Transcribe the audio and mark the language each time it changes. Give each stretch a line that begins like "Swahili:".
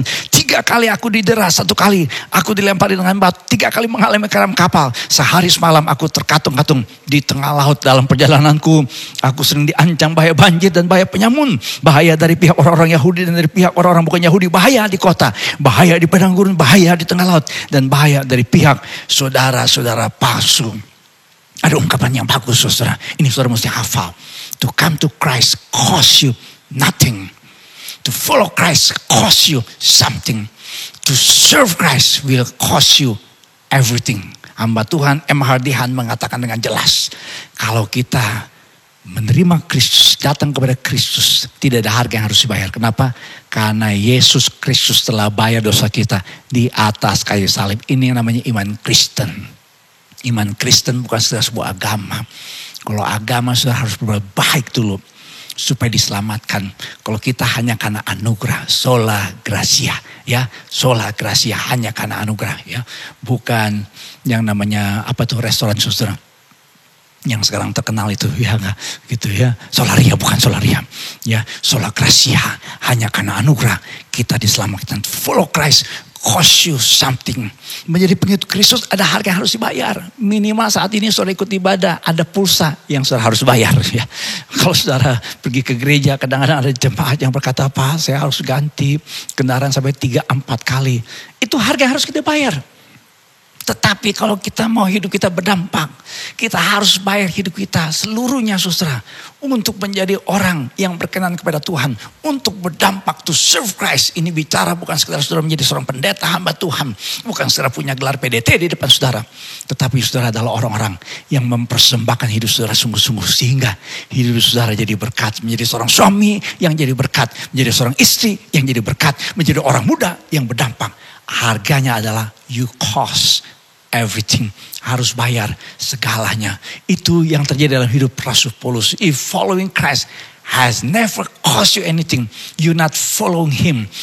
Indonesian: 3 kali aku didera, 1 kali aku dilempari dengan batu, 3 kali mengalami karam kapal. Sehari semalam aku terkatung-katung di tengah laut. Dalam perjalananku aku Aku sering diancam bahaya banjir dan bahaya penyamun. Bahaya dari pihak orang-orang Yahudi dan dari pihak orang-orang bukan Yahudi. Bahaya di kota, bahaya di padang gurun, bahaya di tengah laut. Dan bahaya dari pihak saudara-saudara palsu. Ada ungkapan yang bagus saudara. Ini saudara mesti hafal.
English: To come to Christ cost you nothing. To follow Christ cost you something. To serve Christ will cost you everything.
Indonesian: Hamba Tuhan M. Hardihan mengatakan dengan jelas. Kalau kita menerima Kristus, datang kepada Kristus, tidak ada harga yang harus dibayar. Kenapa? Karena Yesus Kristus telah bayar dosa kita di atas kayu salib. Ini yang namanya iman Kristen. Iman Kristen bukan sebuah agama. Kalau agama sudah harus berbuat baik dulu supaya diselamatkan. Kalau kita hanya karena anugerah, sola gratia, ya, sola gratia, hanya karena anugerah, ya, bukan yang namanya apa tuh restoran saudara yang sekarang terkenal itu, ya nggak gitu ya, solaria, bukan solaria, ya, sola gratia, hanya karena anugerah kita diselamatkan.
English: Follow Christ cost you something.
Indonesian: Menjadi pengikut Kristus ada harga yang harus dibayar. Minimal saat ini saudara ikut ibadah, ada pulsa yang saudara harus bayar. Ya. Kalau saudara pergi ke gereja, kadang-kadang ada jemaat yang berkata, Pak, saya harus ganti kendaraan sampai 3-4 kali. Itu harga yang harus kita bayar. Tetapi kalau kita mau hidup kita berdampak, kita harus bayar hidup kita seluruhnya saudara. Untuk menjadi orang yang berkenan kepada Tuhan. Untuk berdampak
English: to serve Christ.
Indonesian: Ini bicara bukan sekedar saudara menjadi seorang pendeta hamba Tuhan. Bukan saudara punya gelar PDT di depan saudara. Tetapi saudara adalah orang-orang yang mempersembahkan hidup saudara sungguh-sungguh. Sehingga hidup saudara jadi berkat. Menjadi seorang suami yang jadi berkat. Menjadi seorang istri yang jadi berkat. Menjadi orang muda yang berdampak. Harganya adalah
English: you cost everything.
Indonesian: Harus bayar segalanya. Itu yang terjadi dalam hidup Rasul Paulus.
English: If following Christ has never cost you anything, you not following him.